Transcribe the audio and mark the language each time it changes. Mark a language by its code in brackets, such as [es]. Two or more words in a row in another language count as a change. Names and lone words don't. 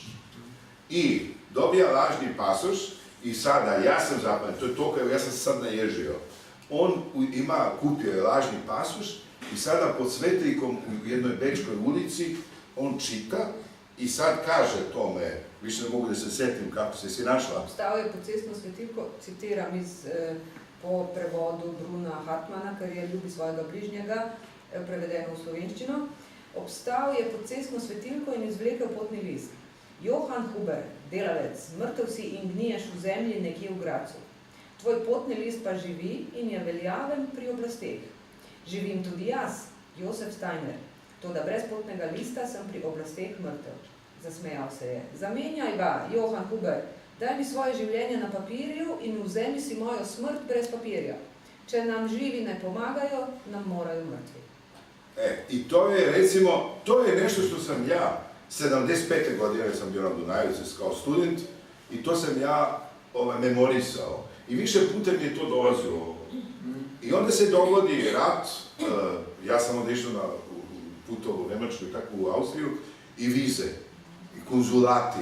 [sr] I dobija lažni pasoš i sada, ja sam zapamtio, to je to kao ja sam se sad naježio. On kupio je lažni pasoš i sada pod Svetlikom u jednoj bečkoj ulici on čita i sad kaže tome, više ne mogu da se setim kako se si našla. [sl] Stao je pod cestno svetilko, citiram po prevodu Bruna Hartmana, ker je Ljubi svojega bližnjega, prevedeno v slovenščino. Obstal je pod cestno svetilko in izvlekel potni list. Johan Huber, delavec, mrtev si in gniješ v zemlji nekje v Gracu. Tvoj potni list pa živi in je veljaven pri oblasteh. Živim tudi jaz, Josef Steiner, toda brez potnega lista sem pri oblasteh mrtev. Zasmejal se je. Zamenjaj ga, Johan Huber, daj mi svoje življenje na papirju in vzemi si mojo smrt brez papirja. Če nam živi ne pomagajo, nam morajo mrtvi. [sr] I to je, recimo, to je nešto što sam ja, 75. godine sam bio na Dunaju kao student i to sam ja memorisao. I više puta mi je to dolazilo. I onda se dogodi rat, ja sam onda išao na putovu u Nemačku i tako u Austriju, i vize, i konzulati.